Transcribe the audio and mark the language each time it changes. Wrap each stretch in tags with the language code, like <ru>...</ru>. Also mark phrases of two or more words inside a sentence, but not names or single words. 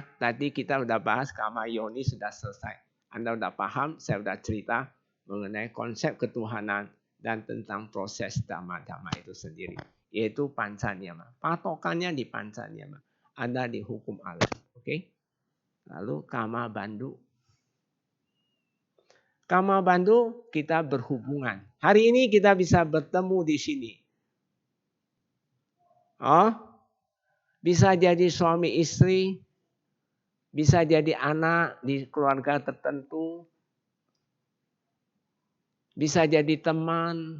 <id>Tadi kita udah bahas</id> <pi>kama yoni</pi> <id>sudah selesai. Anda udah paham, saya udah cerita mengenai konsep ketuhanan dan tentang proses dhamma-dhamma itu sendiri. Yaitu pancanyama. Patokannya di pancanyama. Ada di hukum alam. Oke. Lalu</id> <pi>kama bandhu. Kama bandhu</pi> <id>kita berhubungan. Hari ini kita bisa bertemu di sini. Oh, bisa jadi suami istri. Bisa jadi anak di keluarga tertentu. Bisa jadi teman.</id>